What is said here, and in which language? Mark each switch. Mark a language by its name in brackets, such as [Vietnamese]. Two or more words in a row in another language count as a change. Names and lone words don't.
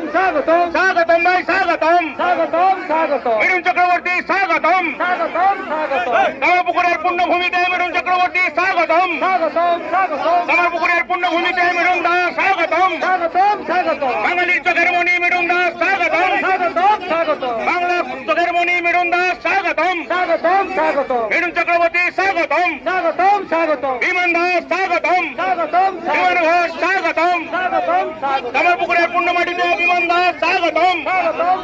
[Bangla] স্বাগতম, স্বাগতম ভাই স্বাগতম, স্বাগতম, স্বাগতম, মিঠুন চক্রবর্তী স্বাগতম, স্বাগতম, স্বাগতম, কামারপুকুরের পূর্ণভূমিতে মিঠুন চক্রবর্তী স্বাগতম, স্বাগতম, স্বাগতম, কামারপুকুরের পূর্ণভূমিতে মিঠুন দাস স্বাগতম, স্বাগতম, স্বাগতম, বাঙালির চোখের মণি মিঠুন দাস স্বাগতম, স্বাগতম, স্বাগতম, বাংলা চোখের মণি মিঠুন দাস স্বাগতম, স্বাগতম, স্বাগতম, মিঠুন চক্রবর্তী স্বাগতম, স্বাগতম, স্বাগতম, বিমান দাস স্বাগতম, স্বাগতম, বিমান ঘোষ স্বাগতম, স্বাগতম, স্বাগতম, কামারপুকুরের পূর্ণমাটিতে বিমান দাস স্বাগতম, স্বাগতম,